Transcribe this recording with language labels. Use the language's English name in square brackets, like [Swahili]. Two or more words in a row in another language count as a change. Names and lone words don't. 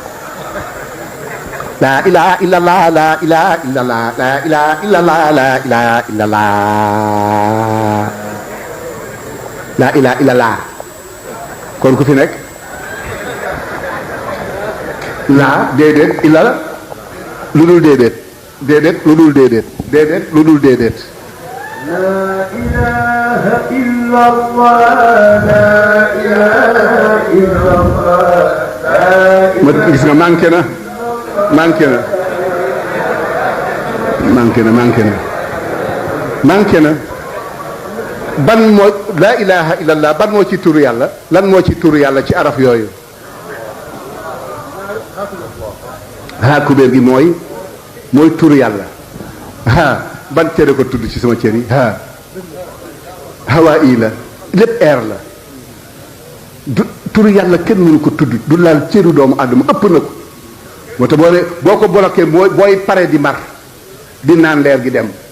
[Arabic] لا إله إلا الله لا إله إلا الله لا إله إلا الله لا إله إلا الله لا إله إلا الله [Wolof] kon ku fi nekk laa déedéet illa lu dul déedéet déedéet lu dul déedéet déedéet lu dul déedéet [Arabic] لا إله إلا الله لا إله إلا الله [Wolof] ma gis nga manqué na manqué na manqué na manqué na manqué na ban moo [Arabic] لا إله إلا الله [Wolof] ban moo ci turu yàlla lan moo ci turu yàlla ci araf yooyu haa kubéer gi mooy turu yàlla haa ban cëre ko tudd ci sama cër yi haa hawaa ii la lépp air la du turu yàlla kenn mënu ko tudd du laal cëru doomu àddama ëpp na ko moo tax boo ko bloqué booy pare di mar di naan leer gi dem